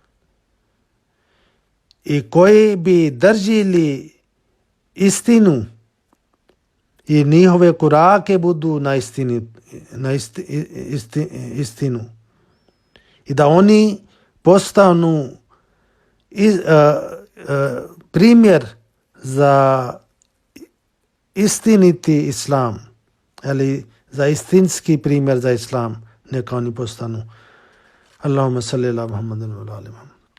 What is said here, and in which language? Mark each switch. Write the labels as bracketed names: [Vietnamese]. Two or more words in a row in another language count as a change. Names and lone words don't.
[Bosnian] i koji bi držili istinu i njihove korake budu na istinu i da oni postanu primjer za istiniti islam, ali za istinski primjer za islam, neka oni postanu. [Arabic] اللهم صل على محمد وعلى آل محمد.